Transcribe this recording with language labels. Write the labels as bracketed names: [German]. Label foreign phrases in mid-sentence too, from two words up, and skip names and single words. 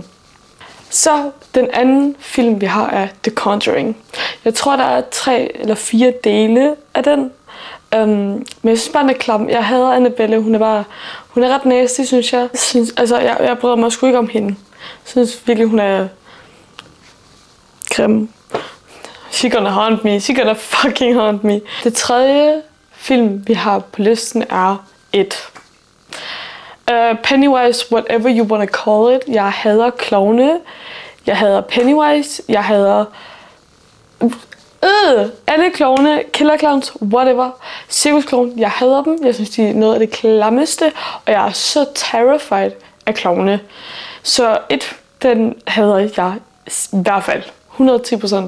[Danish] Så den anden film, vi har, er The Conjuring. Jeg tror, der er 3 eller 4 dele af den. Men jeg synes bare, den er klam. Jeg hader Annabelle. Hun er ret nasty, synes jeg. Jeg bryder mig sgu ikke om hende. Jeg synes virkelig, hun er grim. [English] She gonna haunt me. She gonna fucking haunt me. [Danish] Det tredje film, vi har på listen, er It. [English] Pennywise, whatever you wanna call it. [Danish] Jeg hader klovne. Jeg hader Pennywise. Jeg hader alle klovne, [English] killer clowns, whatever. [Danish] Cirkusklovne, jeg hader dem. Jeg synes, de er noget af det klammeste. Og jeg er så terrified af klovne. Så den hader jeg i hvert fald 110%.